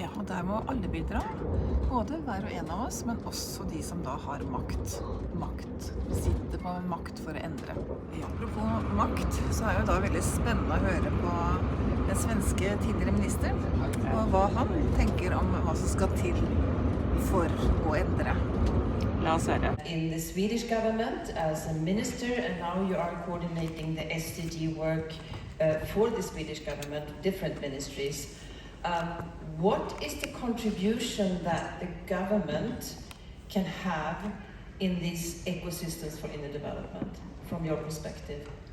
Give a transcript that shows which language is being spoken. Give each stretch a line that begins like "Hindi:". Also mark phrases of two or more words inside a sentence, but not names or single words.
Norwegian: Og der må alle bidra, både hver og en av oss, men også de som da har makt. Sitter på makt for å endre. Apropos makt, så er jo da veldig spennende å høre på den svenske tidligere ministeren, og hva han tenker om hva som skal til for å endre. La oss høre.
English: In the Swedish government as a minister, and now you are coordinating the SDG work for the Swedish government, different ministries. What is the contribution that the government can have in these ecosystems for inner development, from your perspective?